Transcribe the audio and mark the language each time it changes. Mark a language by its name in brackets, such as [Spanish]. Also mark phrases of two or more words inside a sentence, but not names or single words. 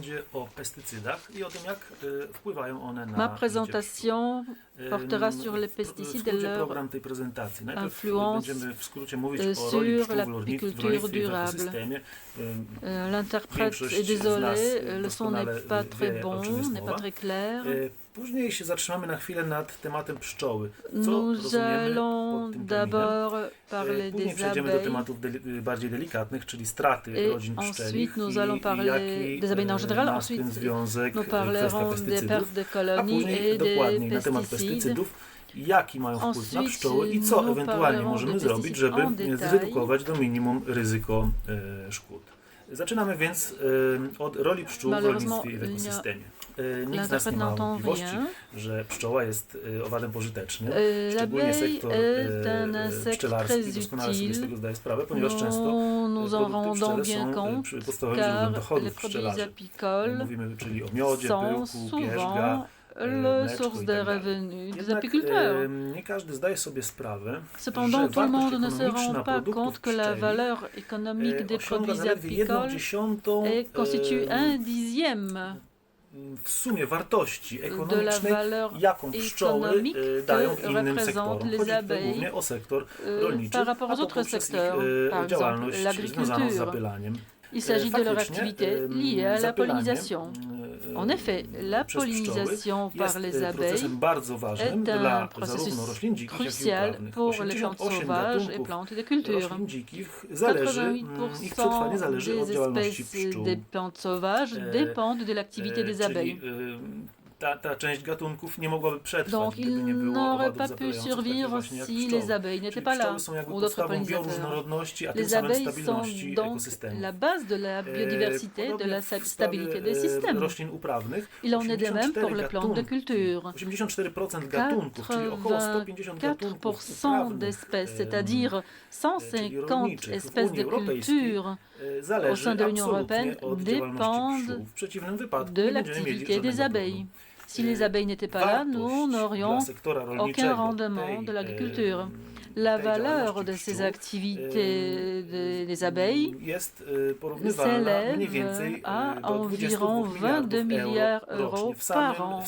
[French] Ma présentation portera sur les pesticides et leur influence sur l'apiculture durable. L'interprète est désolé, le son n'est pas très bon, n'est pas très clair. [Polish] Później się zatrzymamy na chwilę nad tematem pszczoły. [French] Nous allons d'abord parler [Polish] Później [French] des [Polish] przejdziemy do [French] abeilles [Polish] tematów bardziej delikatnych, czyli straty [French] et [Polish] rodzin pszczelich [French] ensuite nous allons parler des abeilles en général. Ensuite, nous parlerons des pertes de [Polish] a [French] colonies [Polish] później [French] et [Polish] dokładniej na [French] des [Polish] temat [French] pesticides. [Polish] pestycydów, jaki mają wpływ na pszczoły i co [French] nous [Polish] ewentualnie [French] parlerons [Polish] możemy [French] des [Polish] zrobić, [French] pesticides en [Polish] żeby [French] détail. [Polish] zredukować do minimum ryzyko szkód. Zaczynamy więc od roli pszczół w rolnictwie i w ekosystemie. Nikt z nas nie ma wątpliwości, że pszczoła jest owadem pożytecznym, szczególnie sektor pszczelarski doskonale sobie z tego zdaje sprawę, ponieważ często produkty pszczele są podstawowym źródłem dochodów pszczelarzy. Mówimy czyli o miodzie, pyłku, pierzga, [French] la source des revenus des apiculteurs. [Polish] Nie każdy zdaje sobie sprawę, [French] Cependant, [Polish] że [French] tout le [Polish] wartość [French] monde ne se [Polish] ekonomiczna [French] rend pas compte [Polish] produktów [French] que la [Polish] pszczelich [French] valeur économique des produits [Polish] zaledwie [French] apicoles [Polish] 1/10 [French] constitue 1/10 [Polish] w sumie wartości [French] de la [Polish] ekonomicznej, [French] valeur [Polish] jaką pszczoły [French] économique [Polish] dają [French] que [Polish] innym [French] représentent [Polish] sektorom. [French] les [Polish] Chodzi tutaj [French] abeilles [Polish] głównie o sektor rolniczy, [French] par rapport [Polish] a [French] aux [Polish] to [French] autres [Polish] poprzez [French] secteurs, [Polish] ich [French] par exemple [Polish] działalność związaną z [French] l'agriculture. [Polish] zapylaniem. [French] Il s'agit de leur [Polish] Faktycznie, [French] activité liée à la [Polish] zapylanie, [French] pollinisation. En effet, la [Polish] przez pszczoły [French] pollinisation par les [Polish] jest [French] abeilles [Polish] procesem bardzo ważnym [French] est [Polish] dla [French] un processus [Polish] zarówno roślin dzikich, jak i [French] crucial [Polish] uprawnych. [French] pour les plantes [Polish] 88 [French] sauvages et [Polish] gatunków [French] plantes de culture. [Polish] roślin dzikich zależy, ich przetrwanie [French] 88% [Polish] zależy od [French] des [Polish] działalności [French] espèces [Polish] pszczół. [French] des plantes sauvages dépendent de l'activité des abeilles. [Polish] Ta część gatunków nie mogłaby przetrwać, [French] Donc, [Polish] gdyby [French] ils [Polish] nie było [French] n'auraient [Polish] owadów [French] pas pu [Polish] zapylających, takie [French] survivre [Polish] właśnie jak [French] si [Polish] pszczoły. [French] les abeilles n'étaient [Polish] Czyli [French] pas là, [Polish] pszczoły są jakby [French] ou d'autres [Polish] podstawą [French] pollinisateurs. [Polish] bioróżnorodności, a tym [French] Les [Polish] samym [French] abeilles sont [Polish] stabilności [French] donc [Polish] ekosystemu. [French] la base de la biodiversité, de [Polish] Podobnie [French] la [Polish] w sprawie, [French] stabilité des systèmes. [Polish] roślin uprawnych, [French] Il en est de même pour les [Polish] 84 [French] plantes de [Polish] gatunki, [French] culture. [Polish] 84% gatunków, czyli około 150 gatunków [French] 84% [Polish] uprawnych, [French] d'espèces, c'est-à-dire 150 espèces de culture au [Polish] zależy [French] sein de l'Union [Polish] absolutnie [French] européenne [Polish] od działalności [French] dépendent [Polish] pszczół. W przeciwnym wypadku [French] de [Polish] nie będziemy mieli [French] l'activité des [Polish] żadnego [French] abeilles. [Polish] problemu. [French] Si les abeilles n'étaient pas là, nous n'aurions aucun rendement de l'agriculture. La valeur de ces activités des abeilles s'élève à environ 22 milliards d'euros par an.